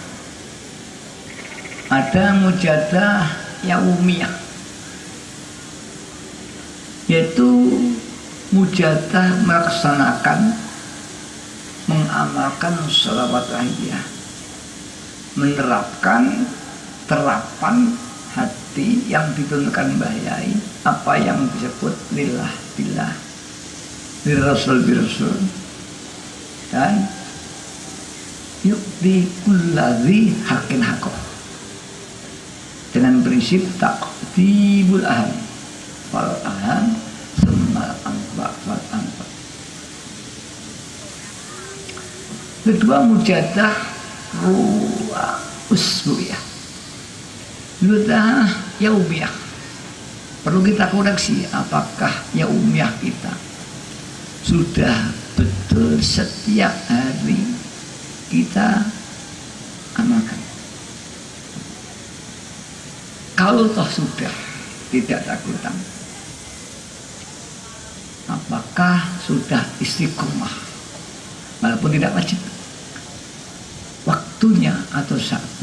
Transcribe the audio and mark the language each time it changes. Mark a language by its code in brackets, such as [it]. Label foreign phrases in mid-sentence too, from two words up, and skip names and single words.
[id] ada mujadah yaumiyah, yaitu mujadah melaksanakan, mengamalkan sholawat wahidiyah, menerapkan terapan hati yang ditunjukkan Mbah Yai, apa yang disebut [ar] لله بالله, للرسول بالرسول, dan يؤتي كل ذي حق حقه, [id] dengan prinsip [ar] تقديم الأهم فالأهم ثم الأنفع فالأنفع. [id] Kedua, mujadah ruwa usbu'iyah, mujadah yaumiyah. Perlu kita koreksi, apakah yaumiyah kita sudah betul setiap hari kita amalkan? Kalau toh sudah tidak takutan, apakah sudah istiqomah walaupun tidak wajib waktunya atau saatnya?